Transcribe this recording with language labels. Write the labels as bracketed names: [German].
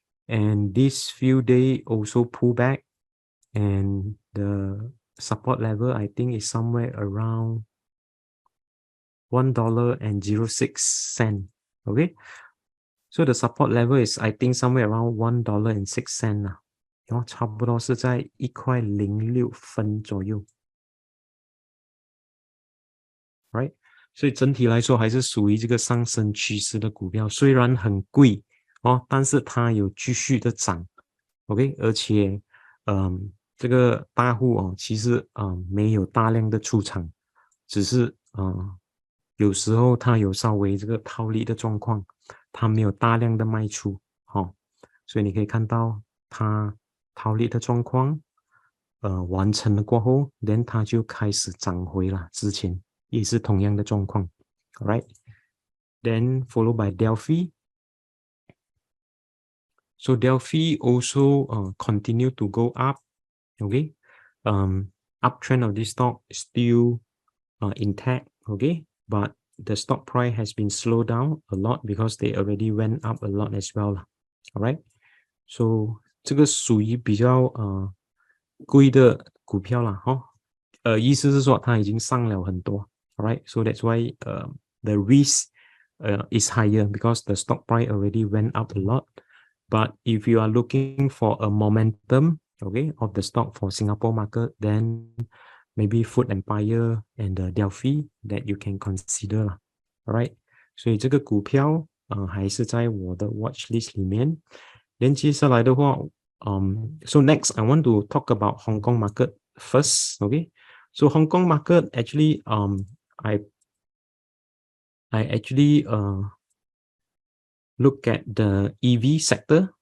[English] And this few days also pull back. And the support level, I think, is somewhere around $1.06. Okay. So the support level is, I think, somewhere around $1.06 [Chinese] 差不多是在1.06左右 [English] ，right？ [Chinese] 所以整体来说还是属于这个上升趋势的股票，虽然很贵但是它有继续的涨 ，OK？而且这个大户其实没有大量的出场，只是有时候它有稍微这个套利的状况，它没有大量的卖出所以你可以看到它套利的状况完成了过后 then 它就开始涨回了，之前也是同样的状况 [English] alright then followed by Delfi. So Delfi also continue to go up. Okay, uptrend of this stock is still intact. Okay, but the stock price has been slowed down a lot because they already went up a lot as well. Alright, so [Chinese] 这个属于比较贵的股票啦意思是说它已经上了很多 [English] alright, so that's why the risk is higher because the stock price already went up a lot. But if you are looking for a momentum, okay, of the stock for Singapore market, then maybe Food Empire and the Delfi that you can consider. [Chinese] Alright, 所以这个股票还是在我的 watch list 里面。连接下来的话 [English] so next I want to talk about Hong Kong market first. Okay, so Hong Kong market actually I actually look at the EV sector.